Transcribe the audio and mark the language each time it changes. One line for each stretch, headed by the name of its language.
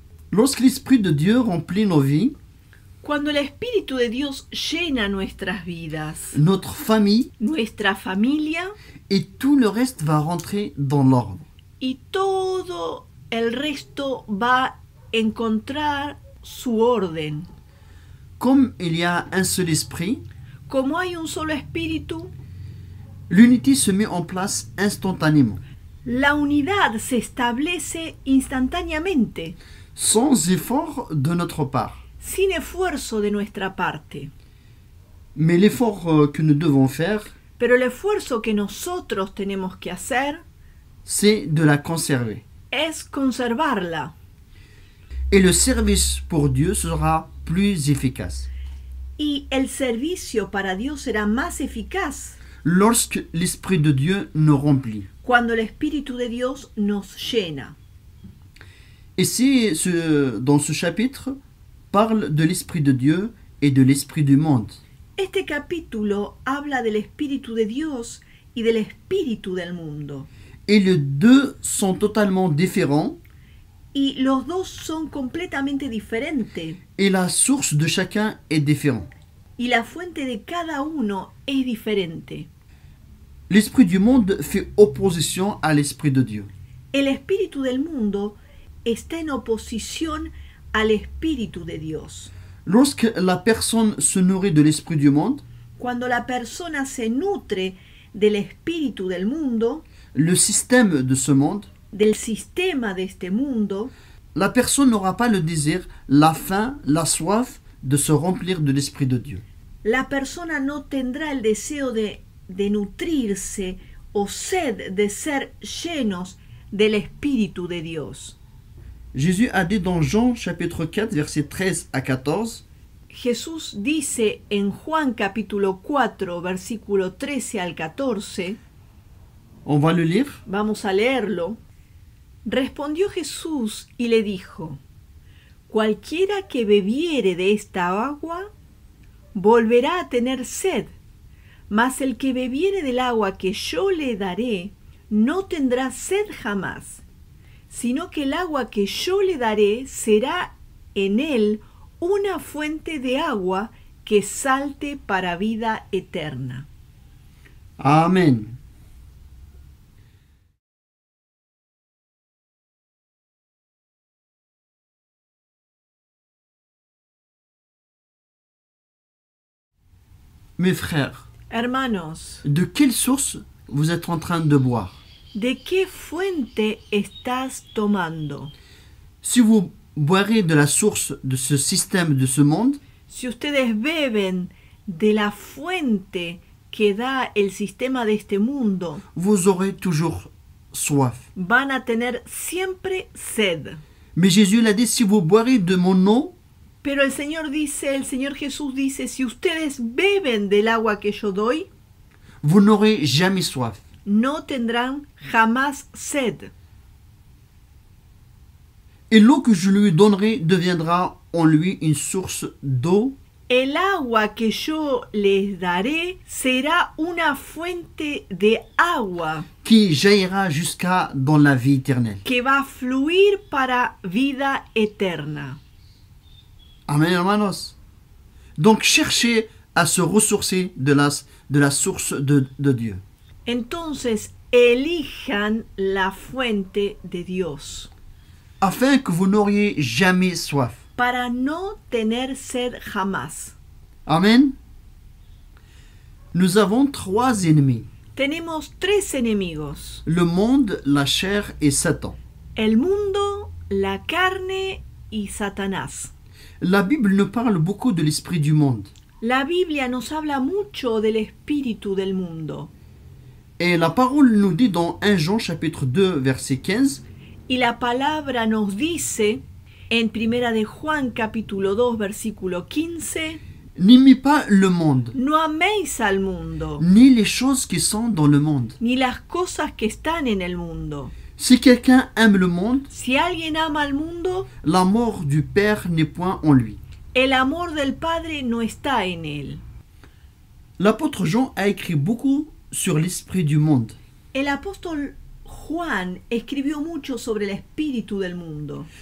French: Lorsque l'Esprit de Dieu remplit nos vies,
Spanish: Cuando el Espíritu de Dios llena nuestras vidas,
French: notre famille
Spanish: nuestra familia
French: et tout le reste va rentrer dans l'ordre.
Spanish: y todo el resto va a encontrar su orden.
French: Comme il y a un seul esprit,
Spanish: Como hay un solo espíritu,
French: l'unité se met en place instantanément,
Spanish: la unidad se establece instantáneamente,
French: sans effort de notre part.
Spanish: sin esfuerzo de nuestra parte.
French: Mais l'effort que nous devons faire,
Spanish: Pero el esfuerzo que nosotros tenemos que hacer
French: c'est de la conserver.
Spanish: es conservarla.
French: Et le service pour Dieu sera plus efficace
Spanish: Y el servicio para Dios será más eficaz
French: lorsque l'Esprit de Dieu nous remplit.
Spanish: cuando el Espíritu de Dios nos llena.
French: Et dans ce chapitre parle de l'Esprit de Dieu et de l'Esprit du monde.
Spanish: Este capítulo habla del Espíritu de Dios y del Espíritu del mundo.
French: Et les deux sont totalement différents
Spanish: Y los dos son completamente diferentes.
French: et la source de chacun est différente.
Spanish: Y la fuente de cada uno es diferente.
French: L'Esprit du monde fait opposition à l'Esprit de Dieu.
Spanish: El Espíritu del mundo está en oposición al Espíritu de Dios.
French: Lorsque la personne se nourrit de l'Esprit du monde,
Spanish: Cuando la persona se nutre del Espíritu del mundo,
French: le système de ce monde,
Spanish: del sistema de este mundo,
French: la personne n'aura pas le désir, la faim, la soif de se remplir de l'Esprit de Dieu.
Spanish: la persona no tendrá el deseo de nutrirse o sed de ser llenos del Espíritu de Dios.
French: Jésus a dit dans Jean chapitre 4 versets 13 à 14,
Spanish: Jesús dice en Juan capítulo 4, versículo 13 al 14,
French: on va le lire.
Spanish: vamos a leerlo. Respondió Jesús y le dijo: Cualquiera que bebiere de esta agua, volverá a tener sed, mas el que bebiere del agua que yo le daré, no tendrá sed jamás, sino que el agua que yo le daré será en él una fuente de agua que salte para vida eterna. Amen.
French: Mes frères,
Spanish: Hermanos,
French: de quelle source vous êtes en train de boire?
Spanish: ¿de qué fuente estás tomando?
French: Si vous boirez de la source de ce système, de ce monde,
Spanish: Si ustedes beben de la fuente que da el sistema de este mundo,
French: vous aurez toujours soif.
Spanish: van a tener siempre sed.
French: Mais Jésus l'a dit, si vous boirez de mon eau,
Spanish: Pero el Señor Jesús dice, si ustedes beben del agua que yo doy,
French: vous n'aurez jamais soif.
Spanish: no tendrán jamás sed.
French: Et l'eau que je lui donnerai deviendra en lui une source d'eau
Spanish: El agua que yo les daré será una fuente de agua
French: qui jaillira jusqu'à dans la vie éternelle.
Spanish: que va a fluir para vida eterna. Amen, hermanos.
French: Donc cherchez à se ressourcer de la source de Dieu.
Spanish: Entonces, elijan la fuente de Dios
French: Afin que vous n'auriez jamais soif.
Spanish: para no tener sed jamás.
French: Amen. Nous avons 3 ennemis.
Spanish: Tenemos 3 enemigos:
French: Le monde, la chair et Satan.
Spanish: el mundo, la carne y Satanás.
French: La Bible nous parle beaucoup de l'esprit du monde.
Spanish: La Biblia nos habla mucho del espíritu del mundo.
French: Et la parole nous dit dans 1 Jean chapitre 2 verset 15,
Spanish: Y la palabra nos dice en Primera de Juan capítulo 2 versículo 15:
French: n'aimez pas le monde,
Spanish: no améis al mundo,
French: ni les choses qui sont dans le monde.
Spanish: ni las cosas que están en el mundo.
French: Si quelqu'un aime le monde,
Spanish: Si alguien ama al mundo,
French: la mort du Père n'est point en lui.
Spanish: el amor del Padre no está en él.
French: L'apôtre Jean a écrit beaucoup sur l'esprit du monde.
Spanish: El apóstol Juan escribió mucho sobre el espíritu del mundo,